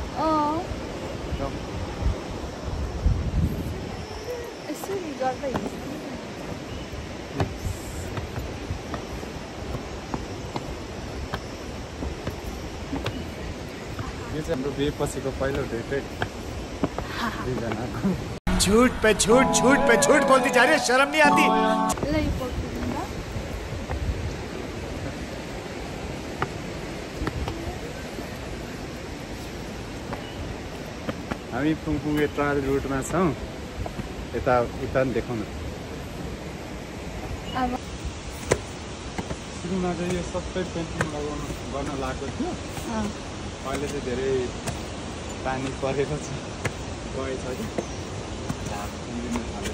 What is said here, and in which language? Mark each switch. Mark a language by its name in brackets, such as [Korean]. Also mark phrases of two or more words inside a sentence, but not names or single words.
[Nepali] यसरी गर्दै यो चाहिँ हाम्रो बिहे पछिको पहिलो डेट है दुईजनाको [Hindi] झूठ पे झूठ झूठ पे झूठ बोलती जा रही है शर्म नहीं आती [Nepali] हामी पुङपुङे ट्रायल रुटमा छौँ यता उता पनि देखाउनु सुरुमा चाहिँ यो सबै पेन्टिङ गर्न लागेको थियो अहिले चाहिँ धेरै पानी परेको छ गएछ कि झार उम्रिन थालेछ